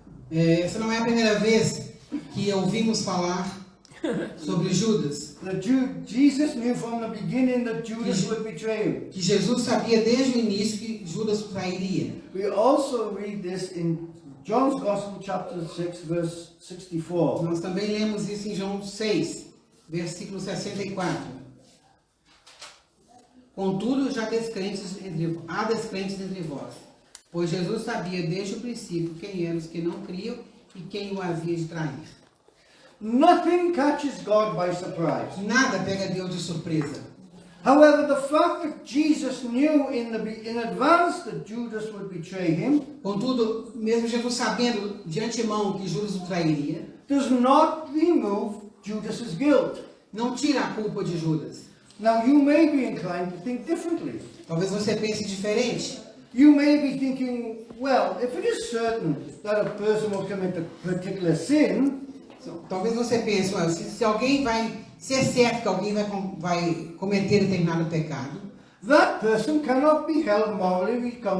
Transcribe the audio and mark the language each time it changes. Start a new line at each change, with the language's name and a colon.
Portuguese: Essa não é a primeira vez que ouvimos falar sobre Judas,
English: That Jesus knew from the beginning that Judas would betray him.
Portuguese: que Jesus sabia desde o início que Judas o trairia.
English: We also read this in John's Gospel chapter 6 verse 64.
Portuguese: Nós também lemos isso em João 6, versículo 64. Contudo, há descrentes entre vós, pois Jesus sabia desde o princípio quem eram os que não criam e quem o havia de trair.
English: Nothing catches God by surprise.
Portuguese: Nada pega Deus de surpresa.
English: However, the fact that Jesus knew in advance that Judas would betray him
Portuguese: Contudo, mesmo Jesus sabendo de antemão que Judas o trairia,
English: does not remove Judas's guilt.
Portuguese: não tira a culpa de Judas.
English: Now, you may be inclined to think differently.
Portuguese: Talvez você pense diferente.
English: You may be thinking, well, if it is certain that a person will commit a particular sin,
Portuguese: Talvez você pense, "Ué, se é certo que alguém vai cometer determinado pecado,
English: that person cannot be held morally